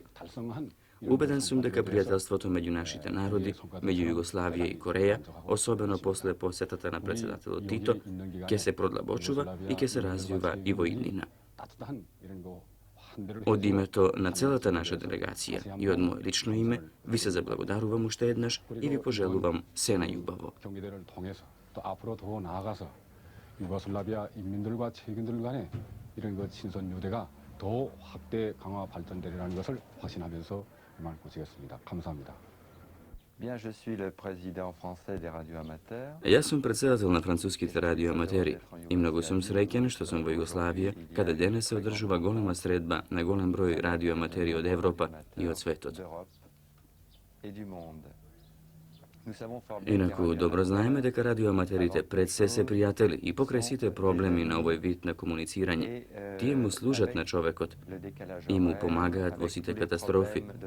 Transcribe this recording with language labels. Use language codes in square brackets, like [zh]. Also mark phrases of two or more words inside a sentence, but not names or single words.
[mk] Убеден сум дека пријателството меѓу нашите народи, меѓу Југославија и Кореја, особено после посетата на председателот Тито, ќе се продлабочува и ќе се развива и во иднина. Од името на целата наша делегација и од моје лично име, ви се заблагодарувам уште еднаш и ви пожелувам се најубаво. [ko] 또 앞으로 더 나아가서 유고슬라비아 인민들과 체육인들 간의 이런 그 친선 유대가 더 확대 강화 발전되리라는 것을 확신하면서 이만 고치겠습니다. 감사합니다. [fr] Bien, je suis le président français des radioamateurs. [mk] Јас сум председател на француските радиоаматери и многу сум среќен што сум во Југославија, каде денес се одржува голема средба на голем број радиоаматери од Европа и од светот. Инаку, добро знаеме дека радиоаматерите пред се пријатели и покрај сите проблеми на овој вид на комуницирање, тие му служат на човекот и му помагаат во сите катастрофи.